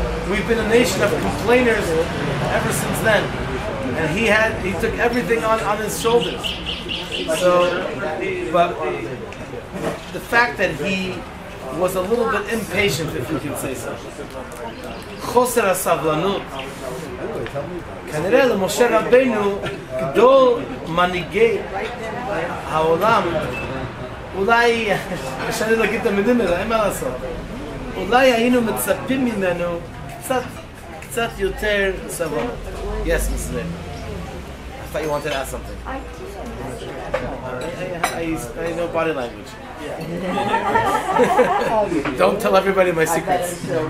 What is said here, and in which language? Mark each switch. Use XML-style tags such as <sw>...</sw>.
<en>We've been a nation of complainers ever since then, and he took everything on his shoulders. So, but the fact that he was a little bit impatient, if we can say so.</en> <he>חוסר הסבלנות. כנראה למשה רבינו, גדול מנהיגי העולם, אולי, קשה להגיד את המילים האלה, אין מה לעשות. אולי היינו מצפים ממנו קצת יותר סבלנות.</he> <en>Yes, Mrs. Lynn. I thought you wanted to ask something. I know body language. Don't tell everybody my secrets.</en>